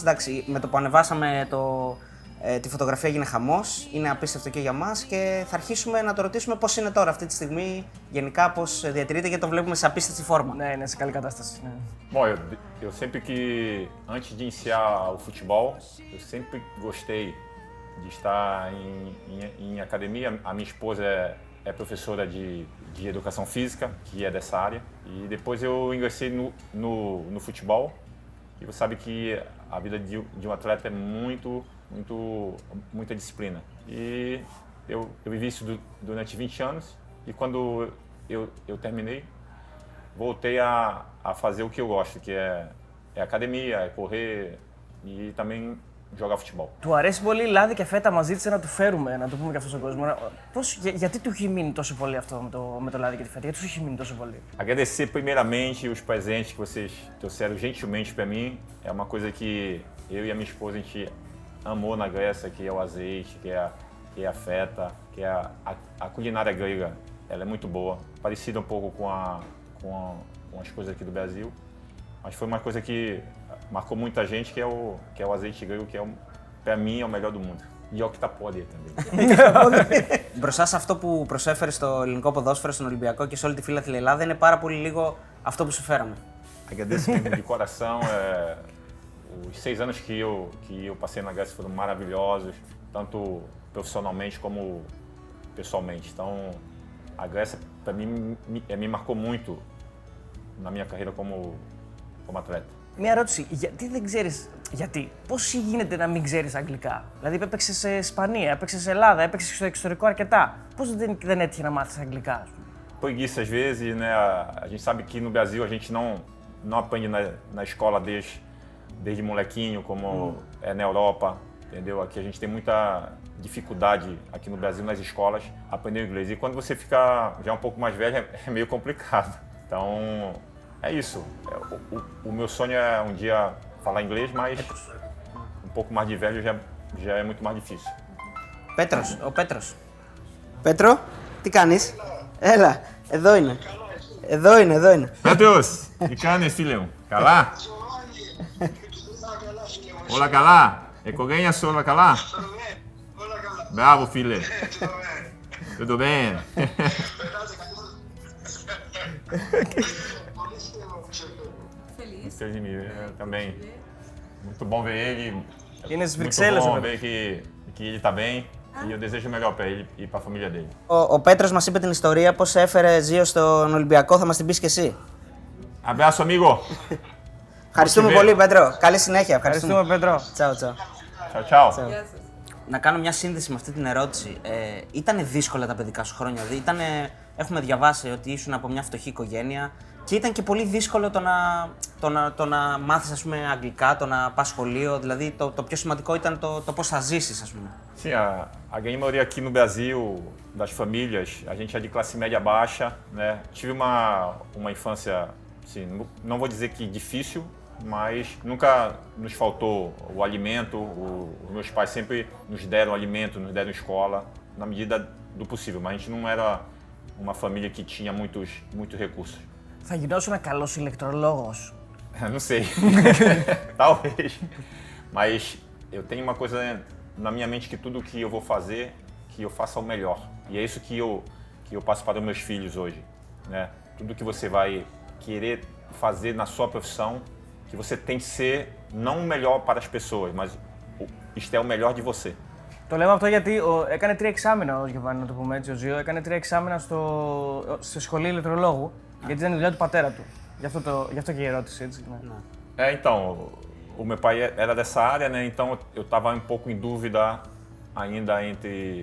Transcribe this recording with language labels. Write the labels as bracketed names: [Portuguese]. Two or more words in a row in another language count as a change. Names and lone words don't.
[Greek] Εντάξει, με το που ανεβάσαμε τη φωτογραφία έγινε χαμός, είναι απίστευτο και για μας και θα αρχίσουμε να το ρωτήσουμε πώς είναι τώρα αυτή τη στιγμή, γενικά πώς διατηρείται γιατί το βλέπουμε σε απίστευτη φόρμα. Ναι, είναι σε καλή κατάσταση. Ναι. [Portuguese] Bom, eu sempre que, antes de iniciar o futebol, eu sempre gostei de estar em academia. A minha esposa é professora de educação física, que é dessa área. E depois eu ingressei no futebol. E você sabe que a vida de um atleta é muita disciplina. E eu vivi isso durante 20 anos. E quando eu terminei, voltei a fazer o que eu gosto, que é academia, é correr e também jogar futebol. [Greek] Του αρέσει πολύ λάδι και φέτα, μας ζήτησε να του φέρουμε, να το πούμε και αυτό στον κόσμο. Γιατί του έχει μείνει τόσο πολύ αυτό με το λάδι και τη φέτα, γιατί του έχει μείνει τόσο πολύ? [Portuguese] Agradecer primeiramente os presentes que vocês trouxeram gentilmente para mim. É uma coisa que eu e a minha esposa a gente amou na Grécia, que é o azeite, que é a feta, que é a culinária grega. Ela é muito boa, parecida um pouco com as coisas aqui do Brasil, mas foi uma coisa que marcou muita gente, que é o azeite grego, que é para mim é o melhor do mundo. Ioki Tapori também. [Greek] Μπροστά σε αυτό που προσέφερε στο ελληνικό ποδόσφαιρο, στον Ολυμπιακό και σε όλη τη φίλαθλη Ελλάδα, είναι πάρα πολύ λίγο αυτό που σου φέραμε. [Portuguese] Agradeço mesmo de coração. Os 6 anos que eu passei na Grécia foram maravilhosos, tanto profissionalmente como pessoalmente. Então, a Grécia, para mim, me marcou muito na minha carreira como atleta. [Greek] Μια ερώτηση. Γιατί δεν ξέρεις. Γιατί. Πώς γίνεται να μην ξέρεις αγγλικά? Δηλαδή, έπαιξες σε Ισπανία, έπαιξες σε Ελλάδα, έπαιξες στο εξωτερικό αρκετά. Πώς δεν έτυχε να μάθεις αγγλικά, ας πούμε? [Portuguese] Preguiça às vezes, né? A gente sabe que no Brasil a gente não aprende na escola desde molequinho, como é na Europa, entendeu? Aqui a gente tem muita dificuldade aqui no Brasil nas escolas aprender inglês. E quando você fica já um pouco mais velho é meio complicado. Então é isso. O meu sonho é um dia falar inglês, mas um pouco mais de velho já é muito mais difícil. [Greek] Πέτρος, ο Πέτρος. Πέτρο, τι κάνεις? Έλα, εδώ είναι. Εδώ είναι. Πέτρος, τι κάνεις φίλε μου? Καλά? Όλα καλά? Οικογένεια σου όλα καλά? Bravo φίλε. [Portuguese] Tudo bem? Feliz de me ver também. Muito bom ver ele. [Greek] Είναι στις [Portuguese] Muito [Greek] Βρυξέλλες, [Portuguese] bom [Greek] βέβαια. [Portuguese] ver que ele tá bem e eu desejo o melhor para ele e para a família dele. [Greek] Ο Πέτρος μας είπε την ιστορία πώς έφερε Ζίο στον Ολυμπιακό, θα μας την πεις και εσύ. [Portuguese] Abraço, amigo. [Greek] Ευχαριστούμε πολύ, Πέτρο. Καλή συνέχεια. Ευχαριστούμε, Πέτρο. Τσάου, τσάου. [Portuguese] Tchau, tchau. [Greek] Να κάνω μια σύνδεση με αυτή την ερώτηση. Ήτανε δύσκολα τα παιδικά σου χρόνια? Δηλαδή, έχουμε διαβάσει ότι ήσουν από μια φτωχή οικογένεια και ήταν και πολύ δύσκολο το να μάθεις, ας πούμε, αγγλικά, το να πας σχολείο. Δηλαδή, το πιο σημαντικό ήταν το πώς θα ζήσεις, ας πούμε. [Portuguese] Sim, a grande maioria aqui no Brasil, das famílias, a gente é de classe média baixa, né? Tive uma infância, assim, não vou dizer que difícil, mas nunca nos faltou o alimento. Os meus pais sempre nos deram alimento, nos deram escola, na medida do possível. Mas a gente não era uma família que tinha muitos recursos. [Greek] Θα γινώσουν καλός ηλεκτρολόγος. [Portuguese] Não sei. Talvez. Mas eu tenho uma coisa na minha mente, que tudo que eu vou fazer, que eu faça o melhor. E é isso que eu passo para os meus filhos hoje, né? Tudo que você vai querer fazer na sua profissão, que você tem que ser não o melhor para as pessoas, mas isto é o melhor de você. [Greek] Το λέμε αυτό γιατί έκανε 3 εξάμηνα ο Γιωβάνι, να το πούμε έτσι, ο Ζίο. Έκανε 3 εξάμηνα στη σχολή ηλεκτρολόγου, γιατί ήταν η δουλειά του πατέρα του. Γι' αυτό και η ερώτηση, έτσι. Ναι. [Portuguese] Então, o meu pai era dessa área, né? Então eu estava um pouco em dúvida ainda entre...